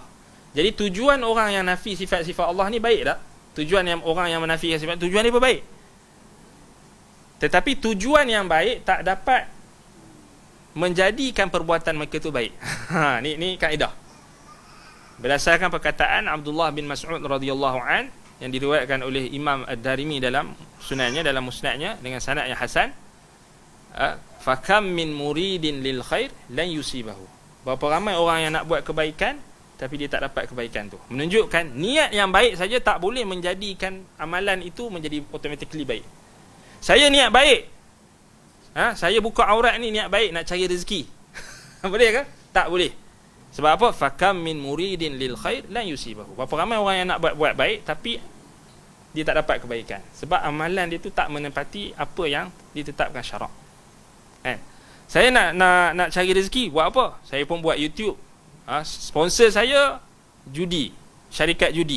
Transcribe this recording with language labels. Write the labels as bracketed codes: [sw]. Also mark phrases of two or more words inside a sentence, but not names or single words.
[ms] Jadi tujuan orang yang nafi sifat-sifat Allah ni baik tak? Tujuan yang orang yang menafikan sifat, tujuan dia pun baik. Tetapi tujuan yang baik tak dapat menjadikan perbuatan mereka tu baik. Ni kaedah. Berdasarkan perkataan Abdullah bin Mas'ud [ar] رضي الله عن, [ms] yang diriwayatkan oleh Imam Ad-Darimi dalam sunannya, dalam musnadnya dengan sanad yang hasan, [ar] فكم من مريد للخير لن يصيبه. [ms] Berapa ramai orang yang nak buat kebaikan tapi dia tak dapat kebaikan tu. Menunjukkan niat yang baik saja tak boleh menjadikan amalan itu menjadi automatically baik. Saya niat baik, saya buka aurat ni niat baik nak cari rezeki. Boleh ke? Tak boleh. Sebab apa? [ar] فكم من مريد للخير لن يصيبه. [ms] Berapa ramai orang yang nak buat baik tapi dia tak dapat kebaikan sebab amalan dia tu tak menepati apa yang ditetapkan syarak. Saya nak cari rezeki, buat apa? Saya pun buat YouTube. Sponsor saya judi, syarikat judi.